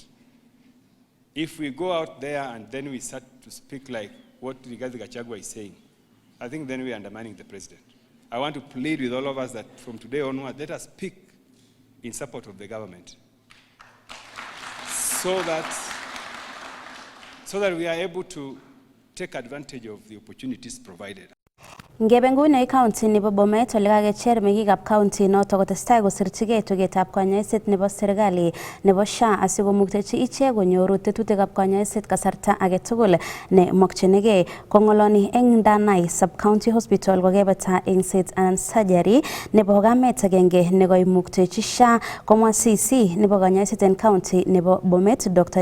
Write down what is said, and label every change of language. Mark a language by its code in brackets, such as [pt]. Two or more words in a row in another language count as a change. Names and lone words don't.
[en] If we go out there and then we start to speak like what Rigathi Gachagua is saying, I think then we are undermining the President. I want to plead with all of us that from today onward, let us speak in support of the government so that we are able to take advantage of the opportunities provided. [kln] Ngebe nguni county nebo Bomet ole kakecher mekikab county noto kotestai kosirchigei tugetab kanyoiset nebo serikali nebo SHA asikomuktechi ichek konyoru tetutikab kanyoiset kasarta age tugul ne mokchinigei. Kongoloni eng Danai sub county hospital kokebata engset anan surgery nebo kamet agenge nekoimuktechi SHA komwa CC nebo kanyoiset en county nebo Bomet Dr.